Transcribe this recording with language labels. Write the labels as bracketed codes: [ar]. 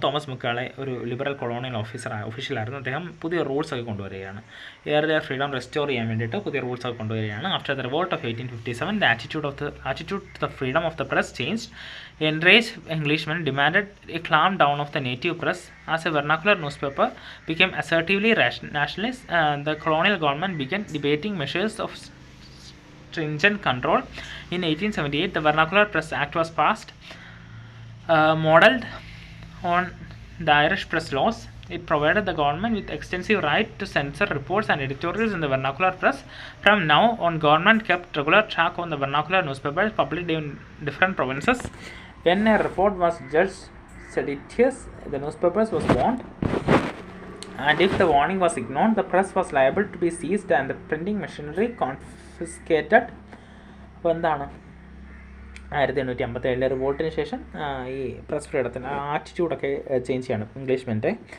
[ml] Thomas മക്കാളെ ഒരു liberal colonial ഒഫീഷ്യലായിരുന്നു. അദ്ദേഹം പുതിയ റൂൾസൊക്കെ കൊണ്ടുവരികയാണ്. ഏറിയർ ഫ്രീഡം റെസ്റ്റോർ ചെയ്യാൻ വേണ്ടിയിട്ട് പുതിയ റൂൾസൊക്കെ കൊണ്ടുവരികയാണ്. [en] After the revolt of 1857, the attitude to the freedom of the press changed. Enraged Englishmen demanded a clamp down of the native press. As a vernacular newspaper became assertively nationalist, the colonial government began debating measures of stringent control. In 1878, the Vernacular Press Act was passed, modelled on the Irish press laws. It provided the government with extensive right to censor reports and editorials in the vernacular press. From now on, government kept regular track on the vernacular newspapers published in different provinces. When a report was judged seditious, the newspapers was warned, and if the warning was ignored, the press was liable to be seized and the printing machinery confiscated. [ml] അപ്പോൾ എന്താണ് 1857 റിവോൾട്ടിന് ശേഷം ഈ press ഫ്രീഡത്തിന് ആറ്റിറ്റ്യൂഡൊക്കെ change ചെയ്യണം ഇംഗ്ലീഷ്മെൻ്റെ.